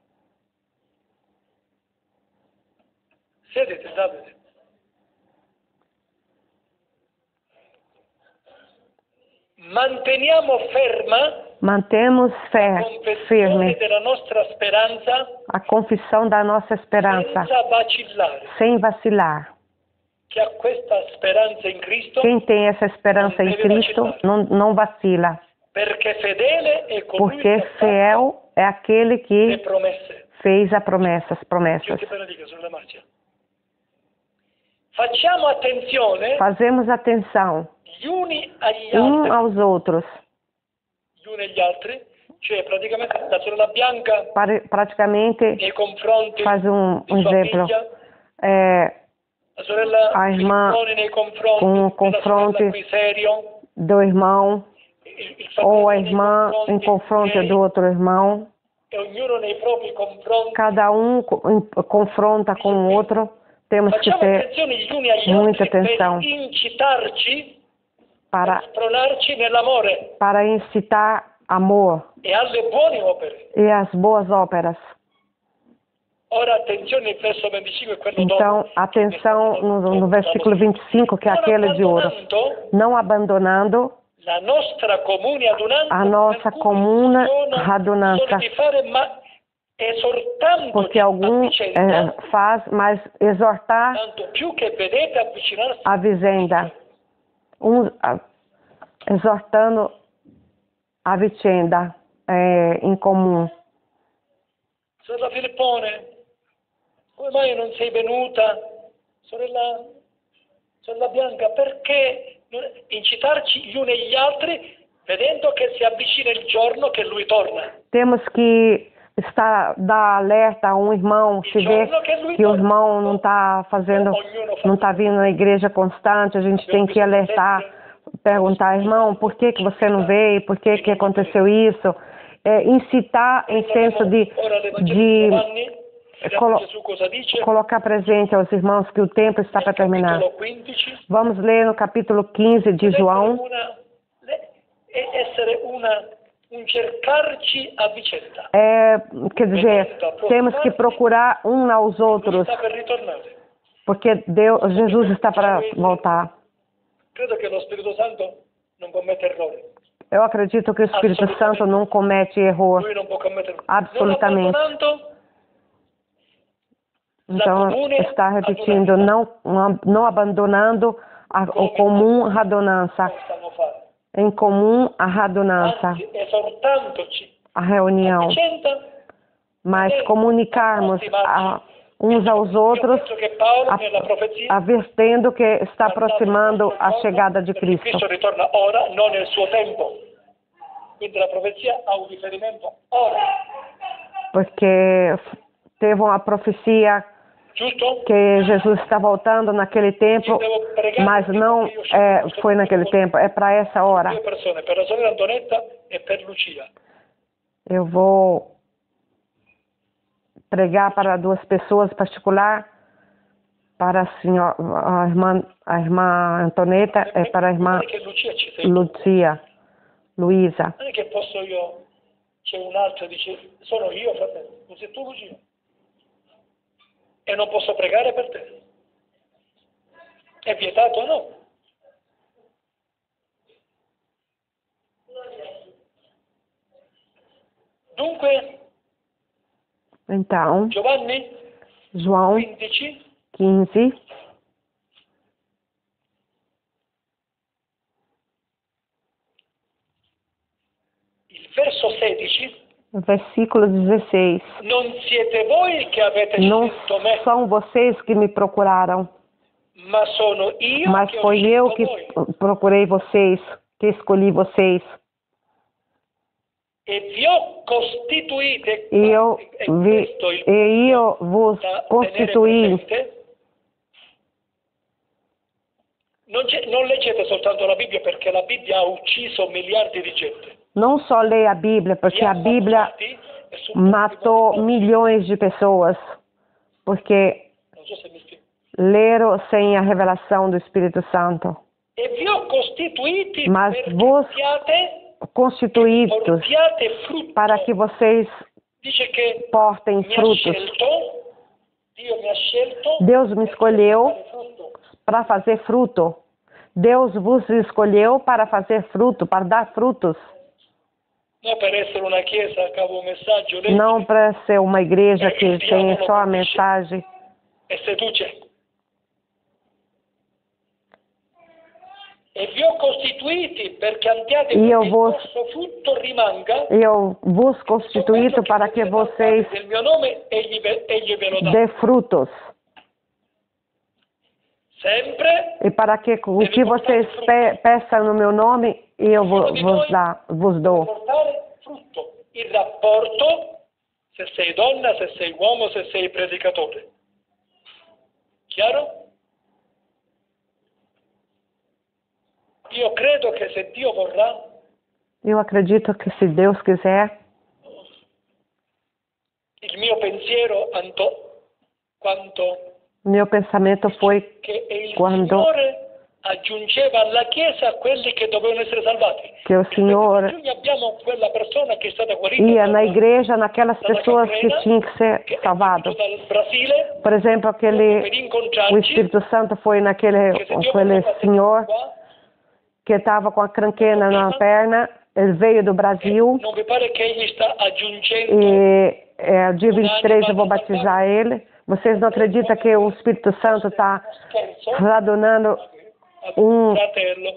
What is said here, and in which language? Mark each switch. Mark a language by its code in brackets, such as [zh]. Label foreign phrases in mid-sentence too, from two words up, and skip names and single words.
[it] Siediti Davide. Manteniamo ferma [pt] Mantemos fé [it] confessione [pt] firme, [it] della nostra speranza [pt] a confissão da nossa esperança, [it] senza vacillare. [pt] sem vacilar. [it] Chi ha questa speranza in Cristo, [pt] Quem tem essa esperança em Cristo não vacila, [it] perché fedele è colui [pt] porque [it] che ha [pt] fiel é aquele [it] le [pt] que [it] promesse. [pt] fez as promessas. [it] Dio ti benedica sulla marcia. Facciamo attenzione [pt] Fazemos atenção [it] gli uni agli [pt] um [it] altri, [pt] aos outros. [it] gli uni agli altri, cioè praticamente la sorella Bianca [pt] Praticamente, [it] nei confronti [pt] faz [it] di sua [pt] exemplo, [it] figlia, la sorella [pt] a irmã [it] Filippone nei confronti [pt] com [it] della confronti sorella qui serio, [pt] do irmão, [it] il [pt] ou a [it] fratello nei [pt] irmã em confronto [it] miei, [pt] do outro irmão. [it] e ognuno nei propri confronti. [pt] Cada confronta com o outro. Temos que [it] Facciamo [pt] ter [it] attenzione gli uni agli [pt] muita [it] altri [pt] atenção [it] per incitarci, [pt] para, [it] spronarci nell'amore [pt] para incitar amor [it] e alle buone opere. [pt] e as boas óperas. [it] Ora attenzione, il verso 25 è quello [pt] Então, [it] dopo. [pt] atenção no versículo 25, que é [it] Non [pt] aquele de ouro. [it] abbandonando [pt] Não abandonando [it] la nostra comune adunanza, [pt] a nossa [it] per cui comune sono [pt] radunança, [it] soli di fare, ma esortandoci [pt] porque [it] a [pt] algum [it] vicenda, [pt] faz, mas exortar [it] tanto più che vedete avvicinarsi [pt] a vicenda, exortando a vicenda em comum. [it] Sorella Filippone, come mai non sei venuta? Sorella Bianca, perché incitarci gli uni e gli altri vedendo che si avvicina il giorno che lui torna? [pt] Temos que dar alerta a um irmão, se vê que o irmão não está não está vindo na igreja constante, a gente tem que alertar, perguntar, irmão, por que você não veio, por que aconteceu isso? Incitar em senso de colocar presente aos irmãos que o tempo está para terminar. Vamos ler no capítulo 15 de João. [it] Cercarci a vicenda. [pt] Quer dizer, temos que procurar um aos outros, porque Jesus está para voltar. [it] Credo che lo Spirito Santo non commette errori. [pt] Eu acredito que o Espírito Santo não comete erro. [it] Lui non può commettere errori. [pt] Absolutamente. Então, está repetindo, não abandonando o comum radunança. Em comum a radunança, a reunião, mas comunicarmos uns aos outros, avertendo que está aproximando a chegada de Cristo. [it] Cristo ritorna ora, non nel suo tempo. Quindi la profezia ha un riferimento ora. [pt] Porque teve uma profecia que Jesus está voltando naquele tempo, mas não foi naquele tempo, é para essa hora. [it] Due persone, per la sorella Antonetta e per Lucia. [pt] Eu vou pregar para 2 pessoas particular, para a irmã Antoneta e para a irmã Luisa. [it] Non è che posso io, c'è un altro che dice, sono io fratello, non sei tu Lucia. E non posso pregare per te. È vietato o no? Dunque, [pt] Então, [it] Giovanni João 15, [pt] 15, [it] il verso 16, [pt] versículo 16. [it] non siete voi che avete [pt] Não [it] scelto me, [pt] são vocês que me procuraram, [it] ma sono io [pt] mas [it] che ho [pt] foi eu [it] scelto [pt] que [it] voi. [pt] procurei vocês, que escolhi vocês. [it] E vi ho costituite, [pt] E eu, [it] questo il [pt] e eu vos [it] da tenere [pt] constituí. [it] presente. Non leggete soltanto la Bibbia perché la Bibbia ha ucciso miliardi di gente. [pt] Não só leia a Bíblia, porque a Bíblia matou milhões de pessoas, porque [it] Non so se mi spiego. [pt] leram sem a revelação do Espírito Santo. [it] E vi ho costituiti [pt] Mas [it] perché [pt] vos constituídos [it] portiate frutto. [pt] para que vocês [it] Dice che [pt] portem [it] mi ha [pt] frutos. [it] scelto, Dio mi ha scelto [pt] Deus me escolheu [it] per fare frutto. [pt] para fazer fruto. Deus vos escolheu para fazer fruto, para dar frutos. [it] Non per essere una chiesa che avevo un messaggio, leggi [pt] Não para ser uma igreja que tem só a mensagem. [it] e seduce. E vi ho costituiti perché andiate Io perché il [pt] vos- [it] vostro frutto rimanga. [pt] Eu vos constituído para que vocês [it] Del mio nome egli ve lo dà. [pt] dê frutos. [it] Sempre [pt] E para que o que vocês peçam no meu nome, eu vos dou. [it] portare frutto. Il rapporto, se sei donna, se sei uomo, se sei predicatore. Chiaro? Io credo che se Dio vorrà, [pt] Eu acredito que se Deus quiser, [it] il mio pensiero quanto [pt] meu pensamento foi [it] che il [pt] quando [it] Signore aggiungeva alla Chiesa quelli che dovevano essere salvati. [pt] que o Senhor [it] Noi abbiamo quella persona che è stata guarita [pt] ia na igreja naquelas [it] dalla [pt] pessoas que [it] gangrena, [pt] tinham que ser [it] che è [pt] salvadas. [it] venuto dal Brasile [pt] Por exemplo, [it] per [pt] o [it] incontrarci, [pt] Espírito Santo foi naquele [it] che se Dio [pt] aquele [it] voleva [pt] senhor [it] qua, [pt] que estava com a cranquena na perna. Ele veio do Brasil [it] non vi pare che egli sta aggiungendo [pt] e dia 23 eu vou batizar ele. Vocês não acreditam que o Espírito Santo está [it] scherzo radunando un fratello?